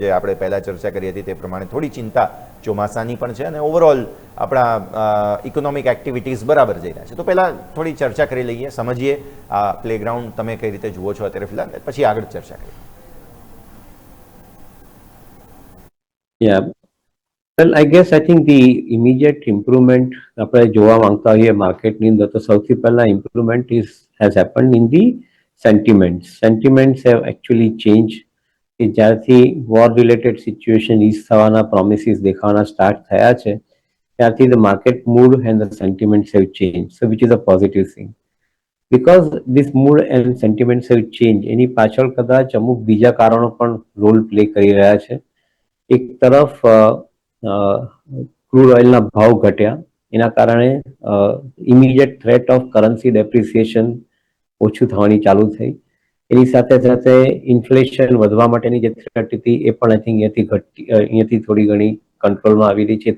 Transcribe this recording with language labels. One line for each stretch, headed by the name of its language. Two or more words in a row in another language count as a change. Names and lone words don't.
Gujarati: જે આપણે પહેલાં ચર્ચા કરી હતી તે પ્રમાણે થોડી ચિંતા ચોમાસાની પણ છે, અને ઓવરઓલ આપણા
English: economic activities
Gujarati: બરાબર જઈ રહ્યા છે. તો પહેલાં થોડી ચર્ચા કરી લઈએ, સમજીએ આ પ્લેગ્રાઉન્ડ તમે કઈ રીતે જુઓ છો અત્યારે ફિલહાલ, પછી આગળ ચર્ચા કરીએ.
English: Well, I think the immediate improvement
Gujarati: આપણે જોવા માંગતા હોઈએ માર્કેટની અંદર તો સૌથી પહેલા
English: improvement has happened in the sentiments. Sentiments have actually changed.
Gujarati: કે જ્યારથી
English: war related situation ease
Gujarati: થવાના પ્રોમિસીસ દેખાવાના સ્ટાર્ટ થયા છે ત્યારથી
English: the market mood and the sentiments have changed, so which is a positive thing. Because this mood and sentiments have changed,
Gujarati: એની પાછળ કદાચ અમુક બીજા કારણો પણ
English: role play
Gujarati: કરી રહ્યા છે. એક તરફ ક્રૂડ ઓઇલના ભાવ ઘટ્યા, એના કારણે
English: immediate threat of currency depreciation
Gujarati: ઓછું થવાની ચાલુ થઈ. એની સાથે સાથે ઇન્ફ્લેશન વધવા માટેની જે થ્રેટ હતી એ પણ
English: I think
Gujarati: અહીંયાથી થોડી ઘણી કંટ્રોલમાં આવી રહી છે.